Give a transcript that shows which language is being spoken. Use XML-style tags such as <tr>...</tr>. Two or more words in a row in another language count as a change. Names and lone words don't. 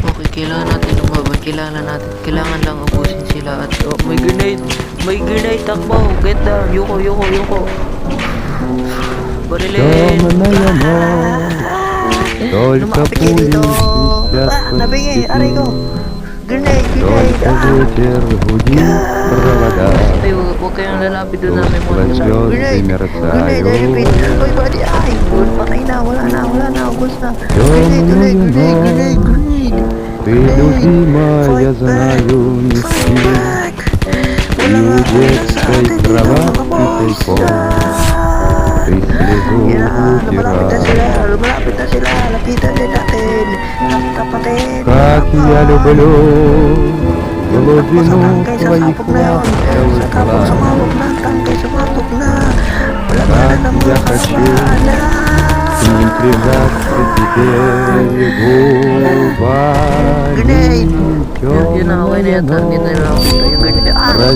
<tl>Kailangan natin lumaban. Kailangan lang ubusin sila. At oh, may grenade. May grenade. Takbo.</tl> <en>Get down.</en> <tl>Yuko. Barilin. Lumapit kayo dito. Nabingi. Aray ko.</tl> <en>Grenade.</en> <tl>Ay, huwag kayong lalapit doon namin mga</tl> <en>Grenade. I repeat.</en> <tl>Uy, body. Ay, patay na. Wala na. Ubus na.</tl> <en>Grenade.</en> <ru>Ты любимая, знаю, не спи. И у детской кроватки тайком ты слезу утирала.</ru> <tl>Malapit na sila. Lapitan din natin. Tapatin.</tl> <ru>Как я люблю глубину твоих</ru> <tl>Sumabog na. Tangkay sumabog na. Wala na</tl> <ru>Как</ru> <tl>ng</tl> <ru>я</ru> <tl>mga</tl> <ru>хочу</ru> <tl>kasalanan.</tl> <ru>к ним прижаться теперь губами.</ru> <en>Grenade.</en> <tl>Yun na, okay na yan. Target na lang. Ito yung grenade. Ah!</tl>